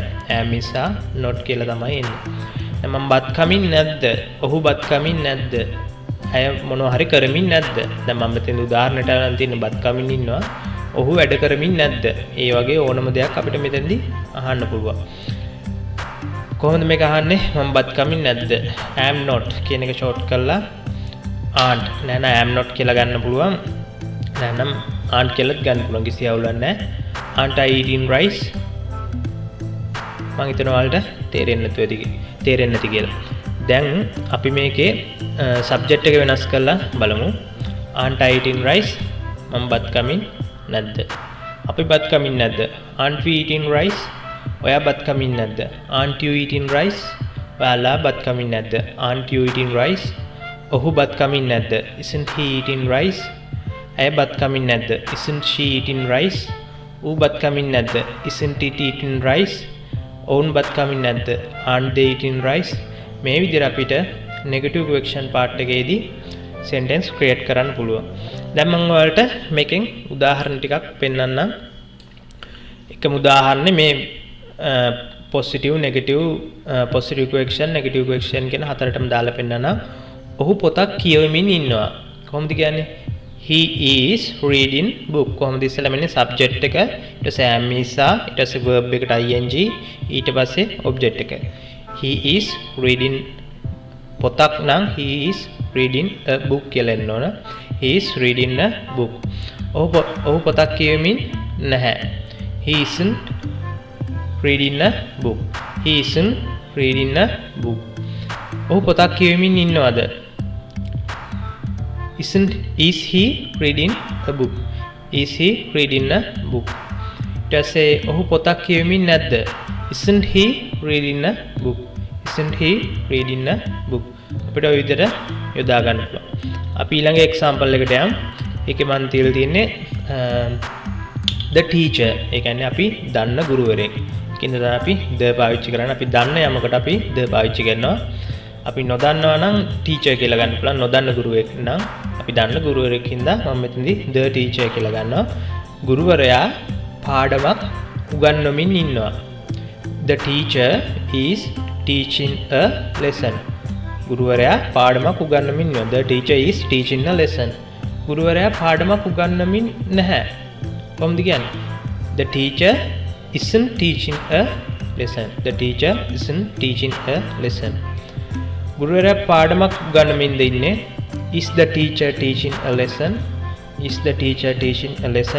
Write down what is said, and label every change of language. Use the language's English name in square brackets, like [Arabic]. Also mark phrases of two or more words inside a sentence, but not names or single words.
[English] am is are not [Sinhala] කියලා තමයි එන්නේ. දැන් මම බත් කමින් නැද්ද? ඔහු බත් කමින් නැද්ද? ඇය මොනවා හරි කරමින් නැද්ද? දැන් මම මෙතන උදාහරණයට අරන් තියෙන බත් කමින් ඉන්නවා. ඔහු වැඩ කරමින් නැද්ද? ඒ වගේ ඕනම දෙයක් අපිට මෙතනදී අහන්න පුළුවන්. කොහොමද මේක අහන්නේ? මම බත් කමින් නැද්ද? [English] am not [Sinhala] කියන එක ෂෝට් කරලා aren't නෑ [English] am not [Sinhala] කියලා ගන්න පුළුවන්. නැත්නම් aren't කියලාත් ගන්න පුළුවන්. කිසි අවුලක් නැහැ. [English] aren't I eating rice? [Sinhala] මම හිතනවා ඔයාලට තේරෙන්නේ නැති කියලා. දැන් අපි මේකේ සබ්ජෙක්ට් එක වෙනස් කරලා බලමු. [English] aren't I eating rice? [Sinhala] මම බත් කමින් නැද්ද? අපි බත් කමින් නැද්ද? [English] aren't we eating rice? [Sinhala] ඔයා බත් කමින් නැද්ද? [English] aren't you eating rice? [Sinhala] ඔයාලා බත් කමින් නැද්ද? [English] aren't you eating rice? [Sinhala] ඔහු බත් කමින් නැද්ද? [English] isn't he eating rice? [Sinhala] ඇය බත් කමින් නැද්ද? [English] isn't she eating rice? [Sinhala] ඌ බත් කමින් නැද්ද? [English] isn't it eating rice? [Sinhala] ඔවුන් බත් කමින් නැද්ද? [English] aren't they eating rice? [Sinhala] මේ විදිහට අපිට [English] negative question part [Sinhala] එකේදී [English] sentence create [Sinhala] කරන්න පුළුවන්. දැන් මම ඔයාලට මේකෙන් උදාහරණ ටිකක් පෙන්නන්නම්. එකම උදාහරණේ මේ [English] positive negative positive question negative question [Sinhala] කියන හතරටම දාලා පෙන්නන්නම්. ඔහු පොතක් කියවමින් ඉන්නවා. කොහොමද කියන්නේ? [English] He is reading book. [Sinhala] කොහොමද ඉස්සෙල්ලා මෙන්න සබ්ජෙක්ට් එක, ඊට පස්සේ [English] am is are, [Sinhala] ඊට පස්සේ verb එකට ing, ඊට පස්සේ ඔබ්ජෙක්ට් එක. [English] He is reading [Sinhala] පොතක් නම් [English] he is reading a book [Sinhala] කියලා එන්න ඕන. [English] He is reading a book. [Sinhala] ඔහු පොතක් කියවමින් නැහැ. [English] He isn't reading a book. He isn't reading a book. [Sinhala] ඔහු පොතක් කියවමින් ඉන්නවද? [English] Is he reading a book? Is he reading a book? [Sinhala] ඊට පස්සේ ඔහු පොතක් කියවමින් නැද්ද? [English] Isn't he reading a book? Isn't he reading a book? [Sinhala] අපිට ඔය විදිහට යොදා ගන්න පුළුවන්. අපි ඊළඟ එක්සැම්පල් එකට යමු. ඒකේ මම තියලා තියෙන්නේ [English] the teacher. [Sinhala] ඒ කියන්නේ අපි දන්න ගුරුවරයෙක්. ඒකින්ද තමයි අපි the පාවිච්චි කරන්නේ. අපි දන්න යමකට අපි the පාවිච්චි කරනවා. අපි නොදන්නවා නම් ටීචර් කියලා ගන්න පුළුවන්. නොදන්න ගුරුවෙක් නම් අපි දන්න ගුරුවරයෙක් හින්දා මම මෙතනදී [English] the teacher [Sinhala] කියලා ගන්නවා. ගුරුවරයා පාඩමක් උගන්වමින් ඉන්නවා. [English] The teacher is teaching a lesson. [Sinhala] ගුරුවරයා පාඩමක් උගන්වමින් ඉන්නවා. [English] The teacher is teaching a lesson. [Sinhala] ගුරුවරයා පාඩමක් උගන්වමින් නැහැ. කොහොමද කියන්නේ? [English] The teacher isn't teaching a lesson. The teacher isn't teaching a lesson. [Sinhala] ගුරුවරයා පාඩමක් උගන්වමින් ඉන්නේ. [English] Is the teacher teaching a lesson? Is the teacher teaching a lesson?